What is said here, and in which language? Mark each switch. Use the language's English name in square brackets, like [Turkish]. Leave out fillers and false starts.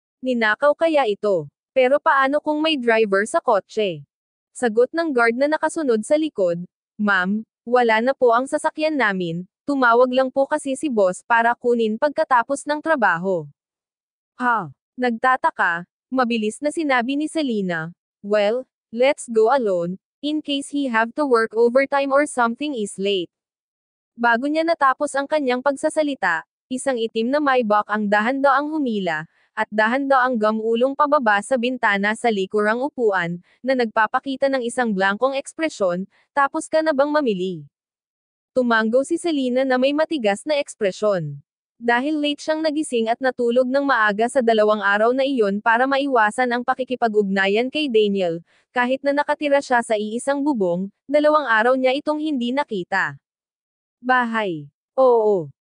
[Filipino] Ninakaw kaya ito? Pero paano kung may driver sa kotse? Sagot ng guard na nakasunod sa likod, Ma'am, wala na po ang sasakyan namin, tumawag lang po kasi si boss para kunin pagkatapos ng trabaho. Ha? Nagtataka, mabilis na sinabi ni Selena. [English] Well, let's go alone, in case he have to work overtime or something is late. [Filipino] Bago niya natapos ang kanyang pagsasalita, isang itim na Maybach ang dahan-daang humila, at dahan-daang gamulong pababa sa bintana sa likurang upuan, na nagpapakita ng isang blankong ekspresyon, tapos ka na bang mamili? Tumango si Selena na may matigas na ekspresyon. Dahil late siyang nagising at natulog ng maaga sa 2 araw na iyon para maiwasan ang pakikipag-ugnayan kay Daniel, kahit na nakatira siya sa iisang bubong, 2 araw niya itong hindi nakita. Bahay. Oo.